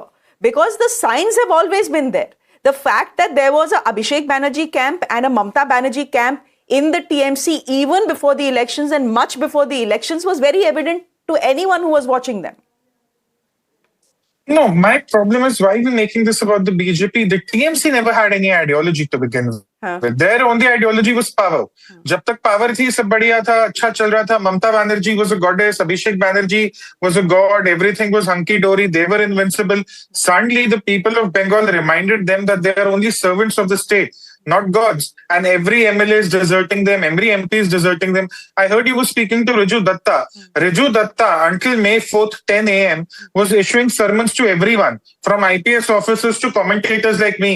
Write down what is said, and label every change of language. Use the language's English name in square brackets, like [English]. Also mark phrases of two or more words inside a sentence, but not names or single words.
[English] Because the signs have always been there. The fact that there was a Abhishek Banerjee camp and a Mamata Banerjee camp in the TMC even before the elections and much before the elections was very evident to anyone who was watching them. No, my problem is why we're making this about the BJP. The TMC never had any ideology to begin with. Their only ideology was power. [Hindi] जब तक power थी, सब बढ़िया था, अच्छा चल रहा था. [English] Mamata Banerjee was a goddess. Abhishek Banerjee was a god. Everything was hunky-dory. They were invincible. Suddenly, the people of Bengal reminded them that they are only servants of the state, not gods. And every MLA is deserting them. Every MP is deserting them. I heard you were speaking to Raju Datta. Raju Datta, until May 4th, 10 a.m., was issuing sermons to everyone, from IPS officers to commentators like me.